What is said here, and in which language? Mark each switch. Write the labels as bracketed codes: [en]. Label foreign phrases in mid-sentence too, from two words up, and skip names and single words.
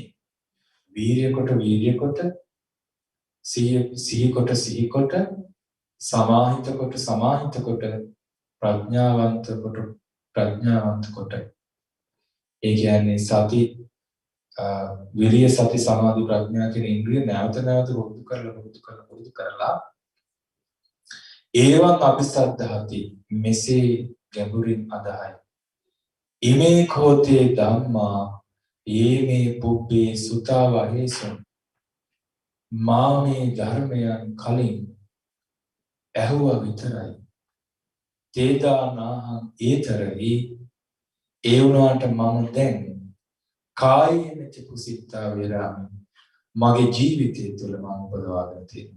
[si] වීර්ය කොට සිහි කොට සමාහිත කොට ප්‍රඥාවන්ත කොට ඒ කියන්නේ සති විරිය සති සමාධි ප්‍රඥා කියන ඉන්ද්‍රිය නැවත පුරුදු කරලා [pi] ඒවන් අபிසද්ධාති [si] මෙසේ ගැඹුරින් අදහයි. [pi] ඉමේ කෝතේ ධම්මා යේමේ පුබ්බේ සුතා වහේසු. [si] මා මේ ධර්මයන් කලින් ඇහුවා විතරයි. [pi] තේදානාහං ඒතරයි. [si] ඒ වුණාට මම දැන් [pi] කායේන චකුසිතා වේරාමි [si] මගේ ජීවිතය තුළ මම උපදවාගෙන තියෙනවා.